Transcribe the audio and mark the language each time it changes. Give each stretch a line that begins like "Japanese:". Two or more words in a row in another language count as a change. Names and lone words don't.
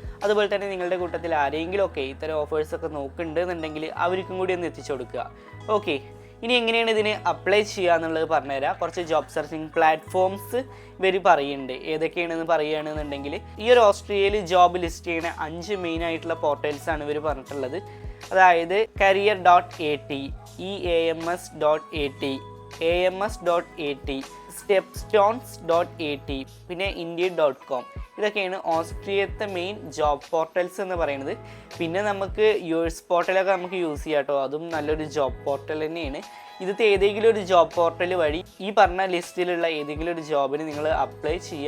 Malayalam: അതുപോലെ തന്നെ നിങ്ങളുടെ കൂട്ടത്തിൽ ആരെങ്കിലും ഒക്കെ ഇത്തരം ഓഫേഴ്സൊക്കെ നോക്കുന്നുണ്ടെന്നുണ്ടെങ്കിൽ അവർക്കും കൂടി ഒന്ന് എത്തിച്ചു കൊടുക്കുക. ഓക്കെ, ഇനി എങ്ങനെയാണ് ഇതിന് അപ്ലൈ ചെയ്യുക എന്നുള്ളത് പറഞ്ഞുതരാം. കുറച്ച്
English: job searching platforms
Malayalam: ഇവർ പറയുന്നുണ്ട്. ഏതൊക്കെയാണെന്ന് പറയുകയാണെന്നുണ്ടെങ്കിൽ ഈ ഒരു ഓസ്ട്രിയയിൽ
English: job list
Malayalam: ചെയ്യുന്ന 5 മെയിൻ ആയിട്ടുള്ള പോർട്ടൽസാണ് ഇവർ പറഞ്ഞിട്ടുള്ളത്. അതായത് career.at, eams.at, ams.at, stepstones.at, പിന്നെ indeed.com. ഇതൊക്കെയാണ് ഓസ്ട്രിയത്തെ
English: main job portals
Malayalam: എന്ന് പറയുന്നത്. പിന്നെ നമുക്ക് യുഎസ് പോർട്ടലൊക്കെ നമുക്ക് യൂസ് ചെയ്യാം കേട്ടോ, അതും നല്ലൊരു
English: job portal
Malayalam: തന്നെയാണ്. ഇതിലത്തെ ഏതെങ്കിലും ഒരു
English: job portal
Malayalam: വഴി ഈ പറഞ്ഞ ലിസ്റ്റിലുള്ള ഏതെങ്കിലും ഒരു ജോബിന് നിങ്ങൾ അപ്ലൈ ചെയ്യുക.